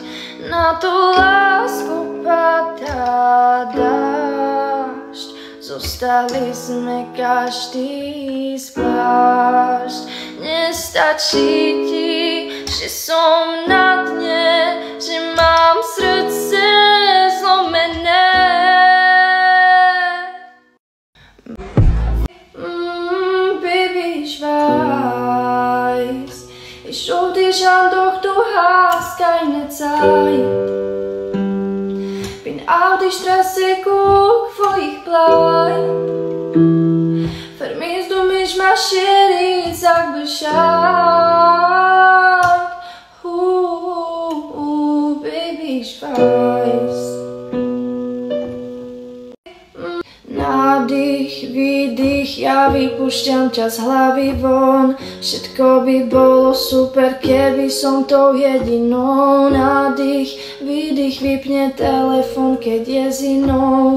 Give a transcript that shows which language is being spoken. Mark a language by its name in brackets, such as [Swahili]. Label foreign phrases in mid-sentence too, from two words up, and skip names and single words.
[Slovak] Na tú lásku padá dážď, zostali sme každý zvlášť. Nestačí ti, že som na dne, že mám srdce zlomené. [German] Baby, ich weiß, ich schuf dich an, doch du hast keine Zeit. Bin auf die Straße, guck, wo ich bleib. Vermisst du mich, [French] ma chérie, [German] sag Bescheid. Baby, ich weiß. [Slovak] Nádych, výdych, ja vypúšťam ťa z hlavy von. Všetko by bolo super, keby som tou jedinou. Nádych, výdych, vypne telefon, keď je s inou.